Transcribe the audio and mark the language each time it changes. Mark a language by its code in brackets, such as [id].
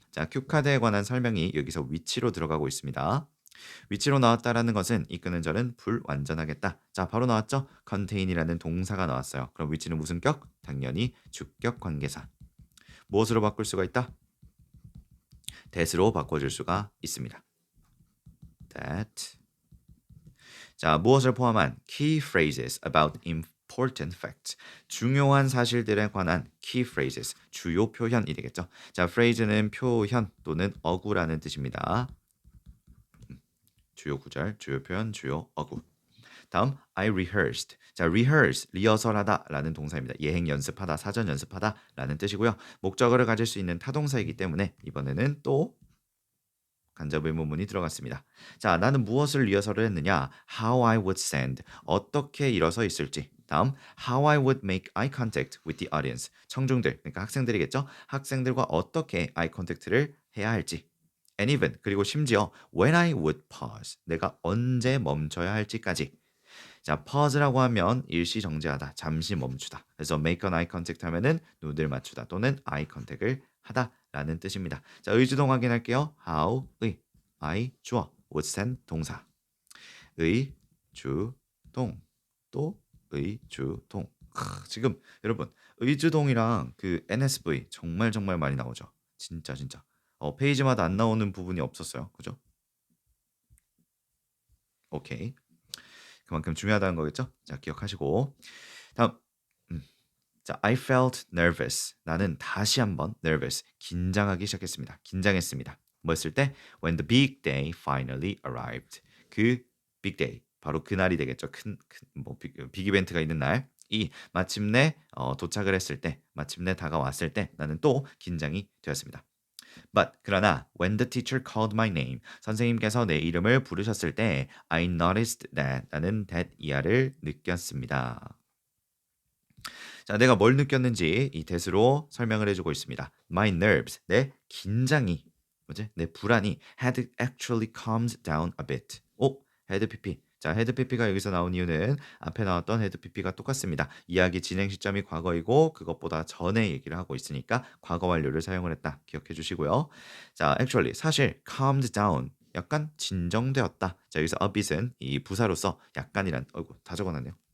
[ko] 자, 큐 카드에 관한 설명이 여기서 위치로 들어가고 있습니다. 위치로 나왔다라는 것은 이끄는 절은 불완전하겠다. 자, 바로 나왔죠? contain이라는 동사가 나왔어요. 그럼 위치는 무슨 격? 당연히 주격 관계사. 무엇으로 바꿀 수가 있다? that으로 바꿔줄 수가 있습니다. [en] that. [ko] 자, 무엇을 포함한 [en] key phrases about important facts. [ko] 중요한 사실들에 관한 [en] key phrases. [ko] 주요 표현이 되겠죠. 자, phrase는 표현 또는 어구라는 뜻입니다. 주요 구절, 주요 표현, 주요 어구. 다음 [en] I rehearsed. [ko] 자, rehearse 리허설하다 라는 동사입니다. 예행 연습하다, 사전 연습하다 라는 뜻이고요. 목적어를 가질 수 있는 타동사이기 때문에 이번에는 또 간접 의문문이 들어갔습니다. 자, 나는 무엇을 리허설을 했느냐? [en] How I would stand. [ko] 어떻게 일어서 있을지. [en] 다음, how I would make eye contact with the audience. [ko] 청중들, 그러니까 학생들이겠죠? 학생들과 어떻게 eye contact를 해야 할지. [en] And even, [ko] 그리고 심지어 [en] when I would pause. [ko] 내가 언제 멈춰야 할지까지. 자, pause라고 하면 일시 정지하다, 잠시 멈추다. 그래서 [en] make an eye contact [ko] 하면은 눈을 맞추다 또는 eye contact을 하다라는 뜻입니다. 자, 의주동 확인할게요. how 의 I 주어 would stand 동사 의주동 또 의주동. 지금 여러분 의주동이랑 그 NSV 정말 정말 많이 나오죠. 진짜 진짜. 페이지마다 안 나오는 부분이 없었어요. 그죠? 오케이. 그만큼 중요하다는 거겠죠? 자, 기억하시고. 다음. 음. 자, [en] I felt nervous. [ko] 나는 다시 한번 nervous. 긴장하기 시작했습니다. 긴장했습니다. 뭐 했을 때? [en] When the big day finally arrived. [ko] 그 big day. 바로 그날이 되겠죠. 뭐 빅 이벤트가 있는 날. 이 마침내 도착을 했을 때, 마침내 다가왔을 때 나는 또 긴장이 되었습니다. [en] But [ko] 그러나 [en] when the teacher called my name [ko] 선생님께서 내 이름을 부르셨을 때 [en] I noticed that [ko] 나는 that 이하를 느꼈습니다. 자, 내가 뭘 느꼈는지 이 that으로 설명을 해주고 있습니다. [en] My nerves [ko] 내 긴장이 뭐지? 내 불안이 [en] had actually calmed down a bit. 오, had pp. [ko] 자, had pp가 여기서 나온 이유는 앞에 나왔던 had pp가 똑같습니다. 이야기 진행 시점이 과거이고 그것보다 전에 얘기를 하고 있으니까 과거 완료를 사용을 했다. 기억해 주시고요. 자, actually 사실 [en] calmed down [ko] 약간 진정되었다. 자, 여기서 a bit은 이 부사로서 약간이란 어이구 다 적어놨네요.